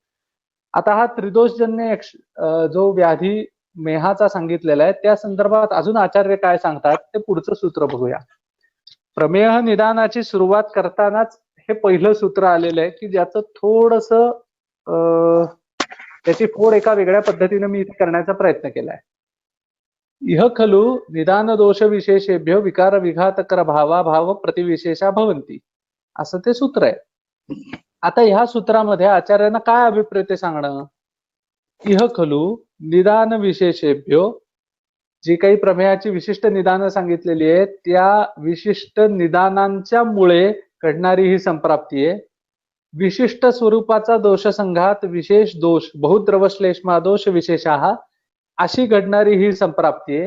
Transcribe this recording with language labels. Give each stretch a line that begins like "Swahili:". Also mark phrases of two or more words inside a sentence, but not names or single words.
Marathi: आता हा त्रिदोषजन्य जो व्याधी मेहाचा सांगितलेला आहे त्या संदर्भात अजून आचार्य काय सांगतात ते पुढचं सूत्र बघूया. प्रमेह निदानाची सुरुवात करतानाच हे पहिलं सूत्र आलेलं आहे की ज्याचं थोडस त्याची फोड एका वेगळ्या पद्धतीने मी इथे करण्याचा प्रयत्न केलाय.
Sanskrit: इह खलु निदान दोष विशेषेभ्यो विकार विघातकर भावा भाव प्रतिविशेषा भवंती
Marathi: असं ते सूत्र आहे. आता ह्या सूत्रामध्ये आचार्यांना काय अभिप्रेत सांगणं,
Sanskrit: इह खलु निदान विशेषेभ्यो,
Marathi: जी काही प्रमेयाची विशिष्ट निदानं सांगितलेली आहेत त्या विशिष्ट निदानांच्या मुळे घडणारी ही संप्राप्ती आहे. विशिष्ट स्वरूपाचा दोषसंघात विशेष दोष बहुद्रवश्लेष्मा दोष विशेषाः अशी घडणारी ही संप्राप्ती आहे.